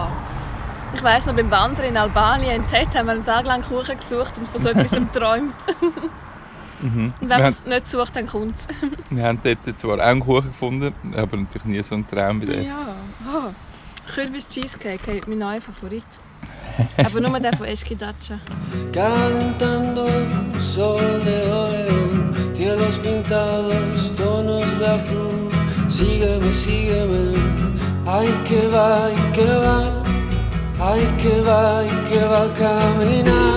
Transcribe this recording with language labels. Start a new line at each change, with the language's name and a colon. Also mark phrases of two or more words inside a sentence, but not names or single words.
German: Ich weiss noch, beim Wandern in Albanien, in Tet, haben wir einen Tag lang Kuchen gesucht und von so etwas geträumt. Mhm. Und wenn Wir, man es nicht sucht, dann kommt es. wir haben dort zwar auch einen Kuchen gefunden, aber natürlich nie so einen Traum wie der. Ja. Oh. Kürbis-Cheesecake, hey, mein neuer Favorit. Aber nur der von Eschki Dacia.
Spanish: Calentando sol de óleo, cielos pintados, tonos de azul. Sígueme, sígueme, ay que va, ay que va, ay que va, ay que va a caminar.